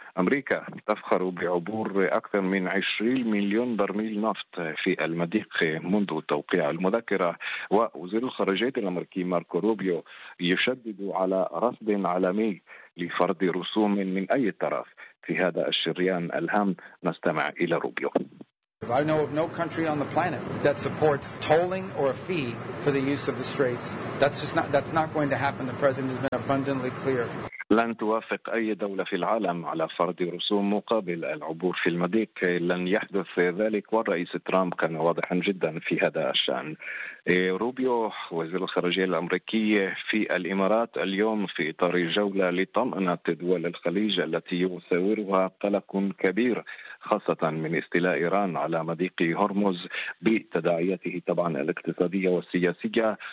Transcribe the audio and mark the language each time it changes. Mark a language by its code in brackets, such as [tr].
[ar] أمريكا تفخر بعبور أكثر من 20 مليون برميل نفط في المضيق منذ توقيع المذكرة، ووزير الخارجية الأمريكي ماركو روبيو يشدد على رفض عالمي لفرض رسوم من أي طرف في هذا الشريان الهام. نستمع إلى روبيو. [en] I know of no country on the planet that supports tolling or a fee for the use of the straits. That's not going to happen. The president has been abundantly clear. [ar] لن توافق أي دولة في العالم على فرض رسوم مقابل العبور في المضيق. لن يحدث ذلك، والرئيس ترامب كان واضحا جدا في هذا الشأن. روبيو وزير الخارجية الأمريكية في الإمارات اليوم في إطار جولة لطمأنة دول الخليج التي يثورها قلق كبير خاصة من استيلاء إيران على مضيق هرمز بتداعياته طبعا الاقتصادية والسياسية.